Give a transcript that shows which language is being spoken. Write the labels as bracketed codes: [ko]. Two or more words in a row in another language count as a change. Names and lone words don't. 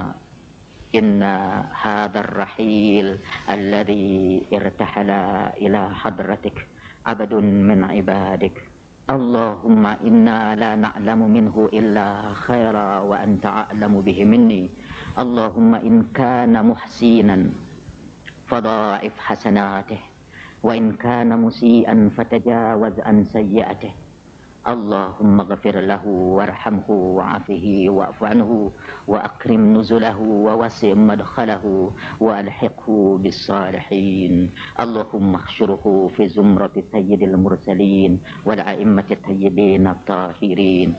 [ar] إن هذا الرحيل الذي ارتحل إلى حضرتك عبد من عبادك اللهم إنا لا نعلم منه إلا خيرا وأنت أعلم به مني. اللهم إن كان محسنا فضاعف حسناته وإن كان مسيئا فتجاوز عن سيئاته. اللهم اغفر له وارحمه وعافه واعف عنه وأكرم نزله ووسع مدخله وألحقه بالصالحين. اللهم احشره في زمرة سيد المرسلين والأئمة الطيبين الطاهرين.